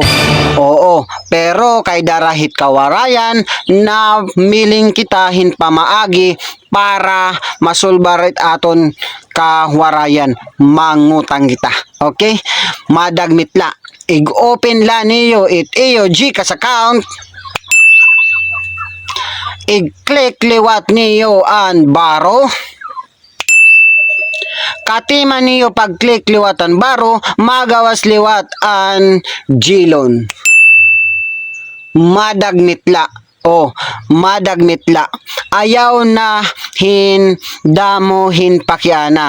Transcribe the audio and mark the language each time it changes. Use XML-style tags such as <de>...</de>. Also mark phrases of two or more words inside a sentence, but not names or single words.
<war>Oo, pero kay darahit kawarayan na miling kita hin pamaagi para masulbarit aton kawarayan mangutang kita. Okay? Madagmit la. Ig-open la niyo it iyo GCash account. I-click liwat niyo ang baro. Katima niyo pag-click liwat ang baro, magawas liwat ang Gloan. Madagmitla. Oh, madagmitla. Ayaw na hin damo hin pakiana.</war>